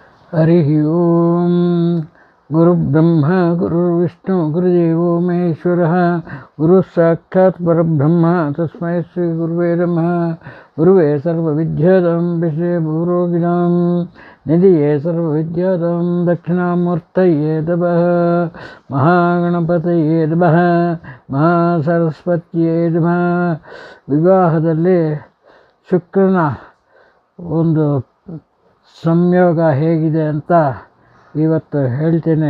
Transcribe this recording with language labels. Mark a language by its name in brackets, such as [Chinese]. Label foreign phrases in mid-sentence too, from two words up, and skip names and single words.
[Sanskrit] ಹರಿ ಓಂ. ಗುರುಬ್ರಹ್ಮ ಗುರುರ್ವಿಷ್ಣು ಗುರುದೇವೋ ಮಹೇಶ್ವರಃ. ಗುರು ಸಾಕ್ಷಾತ್ ಪರಬ್ರಹ್ಮ ತಸ್ಮೈ ಶ್ರೀ ಗುರುವೇ ನಮಃ. ಗುರುವೇ ಸರ್ವವಿದ್ಯಾದಾಂ ವಿಷಯ ಭೂರೋಗಿಣಾಂ ನಿಧಿಯೇ ಸರ್ವವಿದ್ಯಾದಾಂ ದಕ್ಷಿಣಾಮೂರ್ತಯೇ ನಮಃ. ಮಹಾಗಣಪತಯೇ ನಮಃ. ಮಹಾಸರಸ್ವತಿಯೇ ನಮಃ. [Kannada] ವಿವಾಹದಲ್ಲಿ ಶುಕ್ರನ ಒಂದು ಸಂಯೋಗ ಹೇಗಿದೆ ಅಂತ ಇವತ್ತು ಹೇಳ್ತೇನೆ.